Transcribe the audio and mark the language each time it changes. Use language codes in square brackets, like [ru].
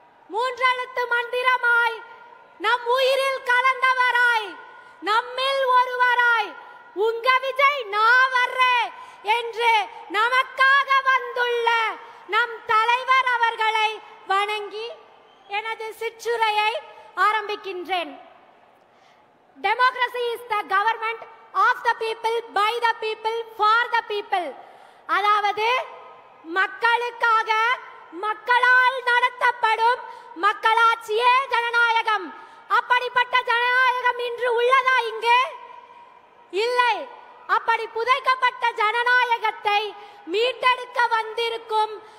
[ta] மூன்றெழுத்து மந்திரமாய் நம் உயிரில் கலந்தவராய், நம்மில் ஒருவராய், உங்க விஜய் நான் வர்றேன் என்று நமக்காக வந்துள்ள நம் தலைவர் அவர்களை வணங்கி எனது சிற்றுரையை ஆரம்பிக்கின்றேன். [en] Democracy is the government of the people, by the people, for the people. [ta] அதாவது மக்களுக்காக, மக்களால் நடத்தப்படும் மக்களாட்சியே ஜனநாயகம். அப்படிப்பட்ட ஜனநாயகம் இன்று உள்ளதா இங்கு? இல்லை. அப்படி புதைக்கப்பட்ட ஜனநாயகத்தை மீட்டெடுக்க வந்திருக்கும்